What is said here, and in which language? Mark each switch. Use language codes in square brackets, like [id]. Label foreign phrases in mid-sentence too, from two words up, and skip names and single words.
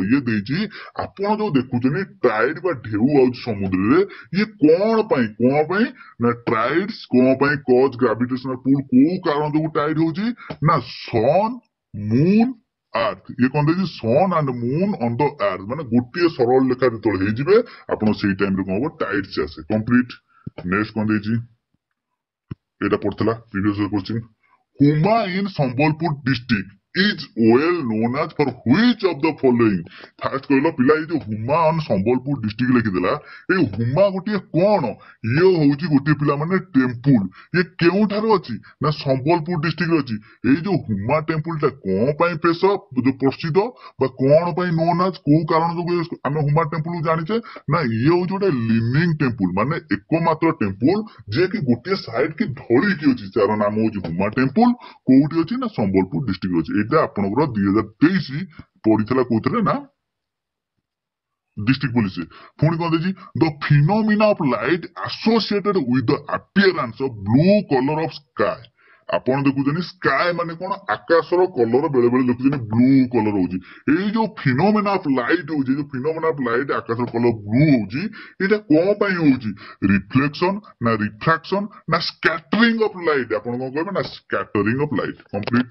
[or] ଇଏ ଦେଇଛି ଆପଣ ଯୋଉ ଦେଖୁଛନ୍ତି ଟାଇଡ ବା ଢେଉ ଆଉଛି ସମୁଦ୍ରରେ, ଇଏ କଣ ପାଇଁ ନା ଟାଇଡ୍ସ କଣ ପାଇଁ [en] cause gravitational pull, [or] କୋଉ କାରଣ ଯୋଗୁ ଟାଇଡ ହଉଛି ନା [en] sun moon earth. [or] ଇଏ କଣ ଦେଇଛି [en] sun and moon on the earth, [or] ମାନେ ଗୋଟିଏ ସରଳ ଲେଖା ଯେତେବେଳେ ହେଇଯିବେ ଆପଣ ସେଇ ଟାଇମରେ କଣ ହବ ଟାଇଡ୍ସ ଆସେ। କମ୍ପ୍ଲିଟ। ନେକ୍ସଟ କଣ ଦେଇଛି, ଏଇଟା ପଡିଥିଲା [en] previous question. Huma in Sambalpur district. is well known as for which of the following? [or] First କହିଲ ପିଲା ଏଇ ଯୋଉ [en] Huma on Sambalpur district [or] ଲେଖିଦେଲା ଏଇ ହୁମା ଗୋଟିଏ କଣ? ଇଏ ହଉଛି ଗୋଟିଏ ପିଲା ମାନେ ଟେମ୍ପୁଲ। ଇଏ କେଉଁଠାରେ ଅଛି ନା ସମ୍ବଲପୁର ଡିଷ୍ଟ୍ରିକ୍ଟରେ ଅଛି। ଏଇ ଯୋଉ ହୁମା ଟେମ୍ପୁଲ ଟା କଣ ପାଇଁ ପ୍ରସିଦ୍ଧ ବା କଣ ପାଇଁ [en] known as [or] କୋଉ କାରଣ ଯୋଗୁଁ ଆମେ ହୁମା ଟେମ୍ପୁଲ ଜାଣିଛେ ନା ଇଏ ହଉଛି ଗୋଟେ [en] living temple [or] ମାନେ ଏକମାତ୍ର ଟେମ୍ପୁଲ ଯିଏକି ଗୋଟିଏ ସାଇଡ୍ କି ଧରିକି ଅଛି ଯାର ନାମ ହଉଛି ହୁମା ଟେମ୍ପୁଲ। କୋଉଠି ଅଛି ନା ସମ୍ବଲପୁର ଡିଷ୍ଟ୍ରିକ୍ଟ ଅଛି। ଏଇଟା ଆପଣଙ୍କର 2023 ପଡିଥିଲା କୋଉଥିରେ ନା [en] district police [or] ପୁଣି କଣ ଦେଇଛି [en] the phenomena of light associated with the appearance of blue color of sky। [or] ଆପଣ ଦେଖୁଛନ୍ତି ସ୍କାଏ ମାନେ କଣ ଆକାଶର କଲର ବେଳେ ବେଳେ ଦେଖୁଛନ୍ତି [en] blue colour [or] ହଉଛି। ଏଇ ଯୋଉ [en] phenomena of light [or] ହଉଛି ଯୋଉ [en] phenomena of light [or] ଆକାଶର [en] colour blue [or] ହଉଛି ଏଇଟା କଣ ପାଇଁ ହଉଛି? ରିଫ୍ଲେକ୍ସନ ନା ରିଫ୍ରାକ୍ସନ ନା [en] scattering of light. [or] ଆପଣ କଣ କହିବେ ନା [en] scattering of light. [or] କମ୍ପ୍ଲିଟ।